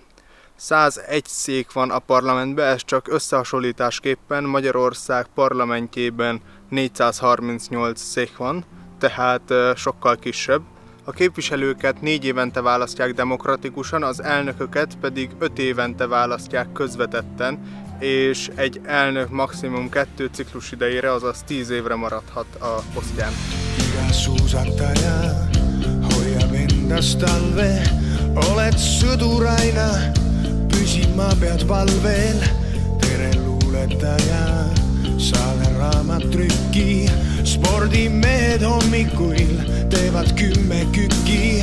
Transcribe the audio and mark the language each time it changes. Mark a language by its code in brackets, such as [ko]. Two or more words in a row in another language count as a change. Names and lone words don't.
[hu] 101 szék van a parlamentben, ez csak összehasonlításképpen Magyarország parlamentjében 438 szék van, tehát sokkal kisebb. A képviselőket 4 évente választják demokratikusan, az elnököket pedig 5 évente választják közvetetten, és egy elnök maximum 2 ciklus idejére, azaz 10 évre maradhat a posztján. [et] Hoiab endast talve, oled sõdur aina, püsima pead valvel. Tere luuletaja, saade raamattrükki, spordimehed hommikuil teevad 10 kükki.